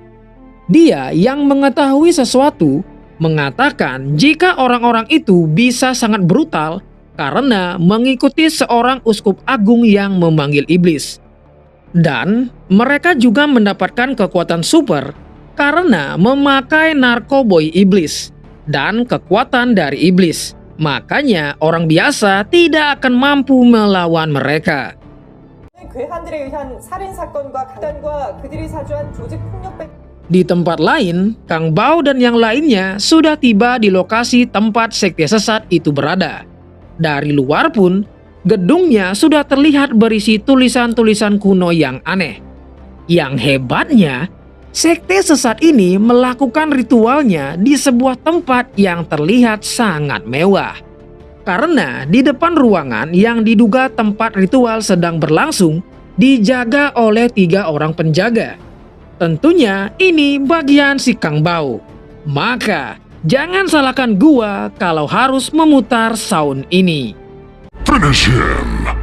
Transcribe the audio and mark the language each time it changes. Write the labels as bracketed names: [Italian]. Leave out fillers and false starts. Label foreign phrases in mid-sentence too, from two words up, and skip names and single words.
[Indonesian] Dia yang mengetahui sesuatu mengatakan jika orang-orang itu bisa sangat brutal karena mengikuti seorang uskup agung yang memanggil iblis. Dan mereka juga mendapatkan kekuatan super karena memakai narkoboy iblis dan kekuatan dari iblis. Makanya orang biasa tidak akan mampu melawan mereka. [Korean] 괴한들에 의한 살인 사건과 극단과 그들이 사주한 조직 폭력 [Indonesian] Di tempat lain, Kang Bao dan yang lainnya sudah tiba di lokasi tempat sekte sesat itu berada. Dari luar pun, gedungnya sudah terlihat berisi tulisan-tulisan kuno yang aneh. Yang hebatnya, sekte sesat ini melakukan ritualnya di sebuah tempat yang terlihat sangat mewah. Karena di depan ruangan yang diduga tempat ritual sedang berlangsung, dijaga oleh 3 orang penjaga. Tentunya ini bagian si Kang Bao. Maka jangan salahkan gua kalau harus memutar sound ini. [English] Finish him!